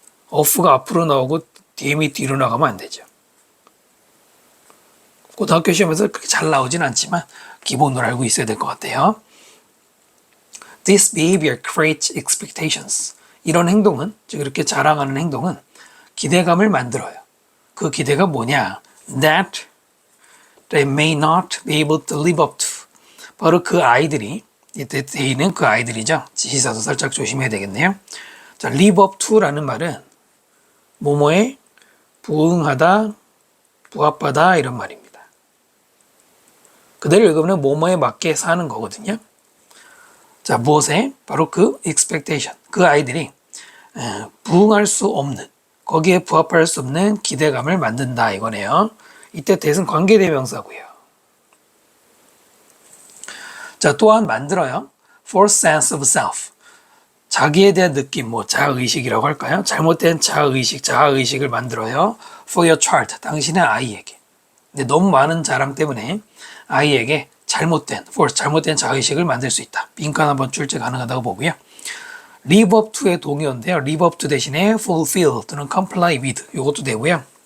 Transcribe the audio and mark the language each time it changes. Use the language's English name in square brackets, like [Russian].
[Korean] off가 앞으로 나오고 DM이 뒤로 나가면 안 되죠. 고등학교 시험에서 그렇게 잘 나오진 않지만 기본으로 알고 있어야 될 것 같아요. [English] This behavior creates expectations. [Korean] 이런 행동은, 즉 이렇게 자랑하는 행동은 기대감을 만들어요. 그 기대가 뭐냐? [English] That they may not be able to live up to. [Korean] 바로 그 아이들이, 이때 they는 그 아이들이죠. 지시사도 살짝 조심해야 되겠네요. 자, live up to라는 말은 뭐뭐에 부응하다, 부합하다 이런 말입니다. 그대로 읽으면 뭐뭐에 맞게 사는 거거든요. 자, 무엇에? 바로 그 expectation. 그 아이들이 부응할 수 없는, 거기에 부합할 수 없는 기대감을 만든다 이거네요. 이때 that은 관계대명사고요. 자, 또한 만들어요. [English] false sense of self. [Korean] 자기에 대한 느낌, 뭐 자아의식이라고 할까요? 잘못된 자아의식을 만들어요. [English] for your child, [Korean] 당신의 아이에게. 근데 너무 많은 자랑 때문에 아이에게 잘못된 자아의식을 만들 수 있다. 빈칸 한번 출제 가능하다고 보고요. live up to의 동의어인데요. live up to 대신에 fulfill 또는 comply with 이것도 되고요.